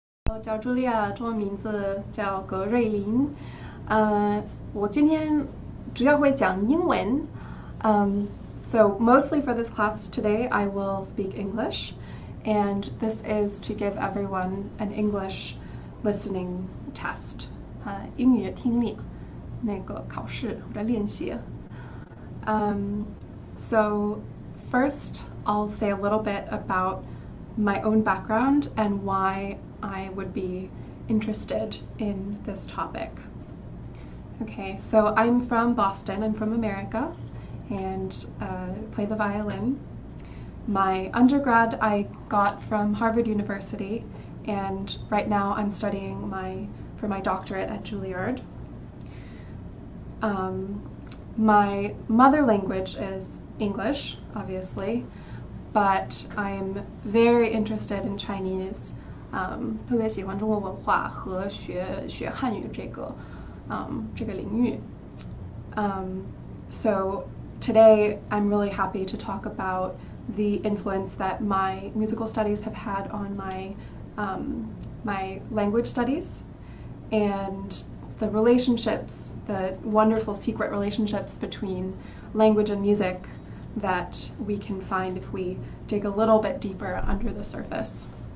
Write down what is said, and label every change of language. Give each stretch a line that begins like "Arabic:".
Chinese: 我叫茱莉亚，中文名字叫葛瑞琳。我今天主要会讲英文。
English: So mostly for this class today, I will speak English, and this is to give everyone an English listening test.
Chinese: 英语听力那个考试或者练习。
English: So first, I'll say a little bit about my own background and why I would be interested in this topic. Okay, so I'm from Boston, I'm from America, and play the violin. My undergrad I got from Harvard University, and right now I'm studying for my doctorate at Juilliard. My mother language is English, obviously, but I'm very interested in Chinese.
Chinese: 特别喜欢中国文化和学汉语这个领域。
English: So today I'm really happy to talk about the influence that my musical studies have had on my language studies and the relationships, the wonderful secret relationships between language and music that we can find if we dig a little bit deeper under the surface.